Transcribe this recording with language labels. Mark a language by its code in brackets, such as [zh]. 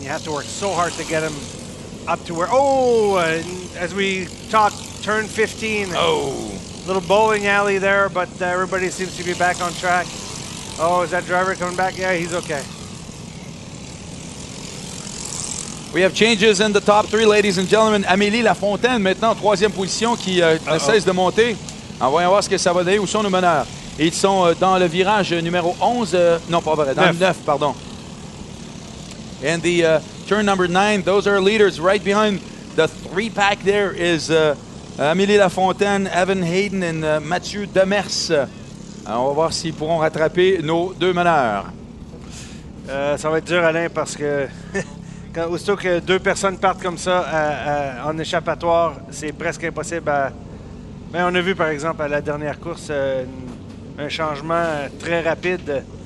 [en] You have to work so hard to get them up to where. As we talk, turn 15. Little bowling alley there, but everybody seems to be back on track. Oh, is that driver coming back? Yeah, he's okay. We have changes in the top three, ladies and gentlemen. [fr] Amélie Lafontaine, maintenant en troisième position, qui ne cesse de monter. Voyons voir ce que ça va donner. Où sont nos meneurs? Ils sont dans le virage numéro 11. Non, pas vrai. Dans le 9, pardon. [en] And the turn number 9, those are leaders. Right behind the 3-pack there is [fr] Amélie Lafontaine, Evan Hayden et Mathieu Demers. Alors, on va voir s'ils pourront rattraper nos deux meneurs. Ça va être dur, Alain, parce que aussitôt que deux personnes partent comme ça en échappatoire, c'est presque impossible à... Mais on a vu, par exemple, à la dernière course, un changement très rapide.